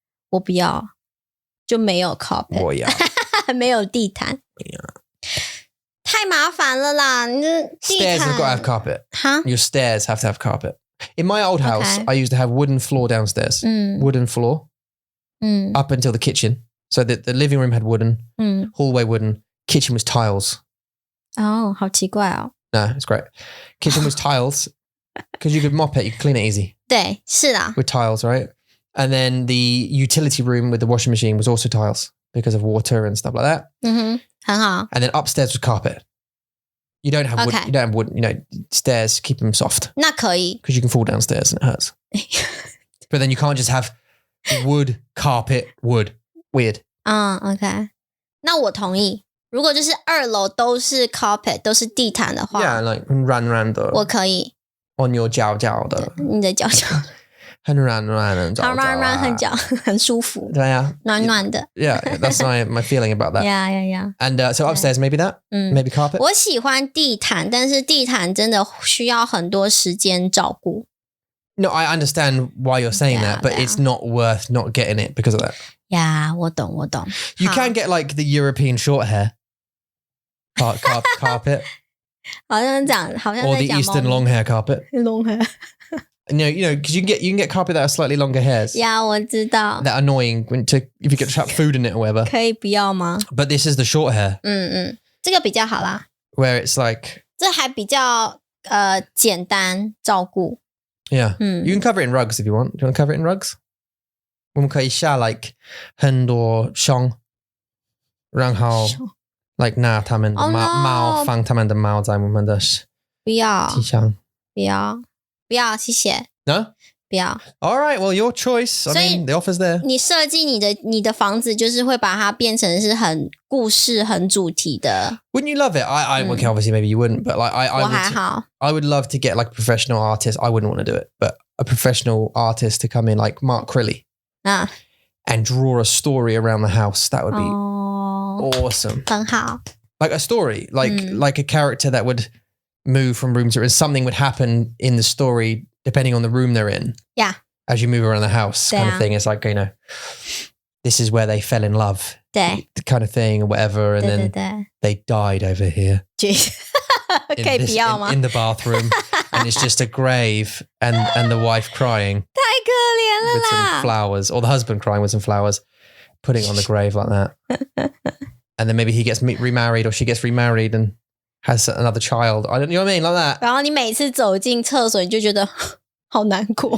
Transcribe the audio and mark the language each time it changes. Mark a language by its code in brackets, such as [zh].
[zh] 我不要就没有 carpet 我要没有地毯太麻烦了啦你的地毯 [en] Stairs have got to have carpet. Huh? Your stairs have to have carpet. In my old house, I used to have wooden floor downstairs. Wooden floor up until the kitchen. So the living room had wooden, hallway wooden, kitchen was tiles. [zh] 好奇怪哦 [en] No, it's great. Kitchen was tiles because you could mop it, you could clean it easy. [zh] 对是啦 [en] With tiles, right? And then the utility room with the washing machine was also tiles because of water and stuff like that. [zh] 很好 [en] And then upstairs was carpet. You don't have wood. Okay. You don't have wood. You know, stairs keep them soft [zh] 那可以 [en] because you can fall downstairs and it hurts. But then you can't just have wood, carpet, wood. Weird. OK [zh] 那我同意如果就是2楼都是 carpet 都是地毯的话 [en] Yeah, like [zh] 很软软的我可以 [en] on your [zh] 脚脚的你的脚脚很软软的很软软很脚很舒服对啊暖暖的 [en] Yeah, that's my feeling about that. Yeah. And so upstairs, maybe that? Maybe carpet? [zh] 我喜欢地毯但是地毯真的需要很多时间照顾 [en] No, I understand why you're saying that, but it's not worth not getting it because of that. Yeah, [zh] 我懂 [en] You can get like the European short hair carpet [zh] 好像在 [en] or the [zh] 讲 [en] Eastern long hair carpet. long hair No, you know, because you can get carpet that have slightly longer hairs. Yeah, [zh] 我知道 [en] That annoying if you get trapped food in it or whatever. [zh] 可以不要吗 [en] But this is the short hair [zh] 这个比较好啦 [en] where it's like [zh] 这还比较简单照顾 [en] Yeah. You can cover it in rugs if you want. Do you want to cover it in rugs? [zh] 我们可以下 like 很多熊然后 like 拿他们的毛放他们的毛在我们的不要地上不要谢谢 [en] No? [zh] 不要。 [en] All right, well, your choice. I mean, the offer's there. [zh] 你设计你的房子，就是会把它变成是很故事、很主题的。 [en] Wouldn't you love it? Okay, obviously maybe you wouldn't, but like I would love to get like a professional artist. I wouldn't want to do it, but a professional artist to come in, like Mark Crilly, and draw a story around the house. That would be awesome. [zh] 很好。 [en] Like a story, like a character that would move from room to room. Something would happen in the story depending on the room they're in. Yeah. As you move around the house, kind of thing. It's like, you know, this is where they fell in love. [zh] 对。 [en] The kind of thing or whatever. And then they died over here. [zh] 可以不要吗？ [en] In the bathroom. And it's just a grave and the wife crying. [zh] 太可怜了啦。 [en] With some flowers. Or the husband crying with some flowers. Putting it on the grave like that. And then maybe he gets remarried or she gets remarried and has another child. I don't know what I mean? Like that. [zh] 然后你每次走进厕所，你就觉得好难过。